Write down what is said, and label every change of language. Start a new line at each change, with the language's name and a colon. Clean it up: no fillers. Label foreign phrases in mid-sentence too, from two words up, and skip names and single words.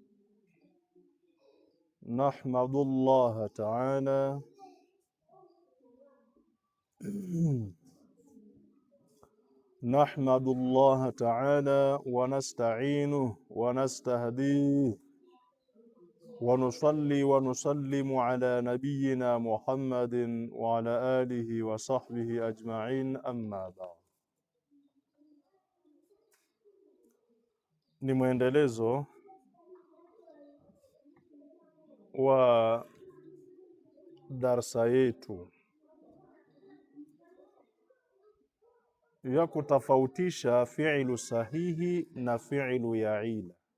Arabic: نحمد الله تعالى نحمد الله تعالى ونستعينه ونستهديه ونصلي ونسلم على نبينا محمد وعلى آله وصحبه أجمعين، أما بعد.
Swahili: Ni mwendelezo wa darsa yetu ya kutofautisha fi'lu sahihi na fi'lu ya ila.